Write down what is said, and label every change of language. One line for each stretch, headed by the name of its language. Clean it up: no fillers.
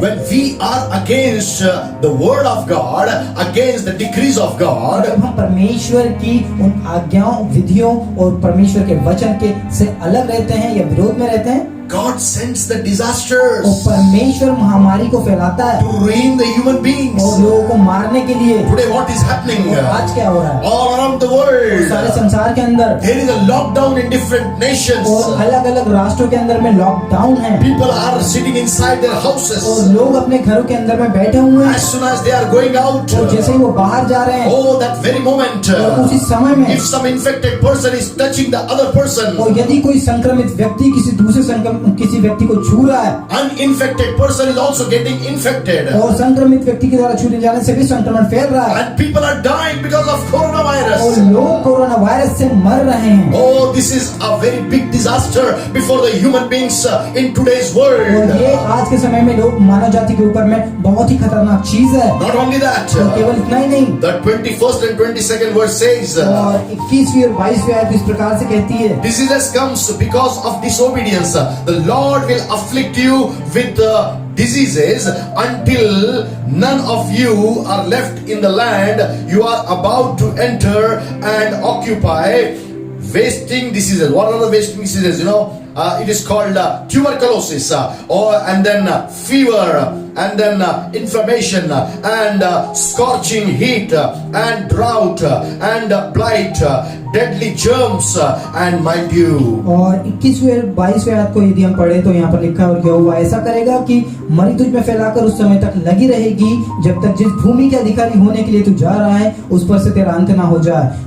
English: when we are against the word of God, against the decrees of God,
Hindi: जब हम परमेश्वर की उन आज्ञाओं, विधियों और परमेश्वर के वचन के से अलग रहते हैं या विरोध में रहते हैं,
English: God sends the
Hindi: और
English: disasters
Hindi: परमेश्वर महामारी को फैलाता है
English: to ruin the human beings.
Hindi: और लोगों को मारने के लिए।
English: Today what is happening?
Hindi: और आज क्या हो रहा है?
English: All around the
Hindi: सारे
English: world,
Hindi: संसार के अंदर
English: there is a lockdown in different nations.
Hindi: और अलग अलग राष्ट्रों के अंदर में लॉकडाउन है,
English: People are sitting inside their houses.
Hindi: और लोग अपने घरों के अंदर में बैठे हुए हैं,
English: As soon as they are going out,
Hindi: और जैसे ही वो बाहर जा रहे हैं,
English: oh, that very moment,
Hindi: और उसी समय में
English: if some infected person is touching the other person,
Hindi: और यदि कोई संक्रमित व्यक्ति किसी व्यक्ति को छू रहा है,
English: uninfected person is also getting infected.
Hindi: और संक्रमित व्यक्ति के द्वारा छूने जाने से भी संक्रमण फैल रहा है,
English: And people are dying because of
Hindi: और
English: coronavirus.
Hindi: लोग कोरोना वायरस से मर रहे हैं।
English: Oh, this is a very big disaster before the human beings in today's
Hindi: और
English: world.
Hindi: ये आज के समय में लोग मानव जाति के ऊपर में बहुत ही खतरनाक चीज है।
English: Not only that,
Hindi: और केवल इतना ही नहीं,
English: the 21st and 22nd verse says,
Hindi: और 21वीं और 22वीं आयत इस प्रकार से कहती है,
English: diseases comes because of disobedience. The Lord will afflict you with diseases until none of you are left in the land you are about to enter and occupy. Wasting diseases. What are the wasting diseases? You know, it is called tuberculosis, and then fever, and then inflammation, and scorching heat, and drought, and blight, deadly germs, and mildew.
Hindi: और 21वीं और 22वीं आयत को यदि हम पढ़े तो यहाँ पर लिखा है, और यहोवा ऐसा करेगा कि मरी तुझ में फैलाकर उस समय तक लगी रहेगी जब तक जिस भूमि के अधिकारी होने के लिए तू जा रहा है उस पर से तेरा अंत ना हो जाए।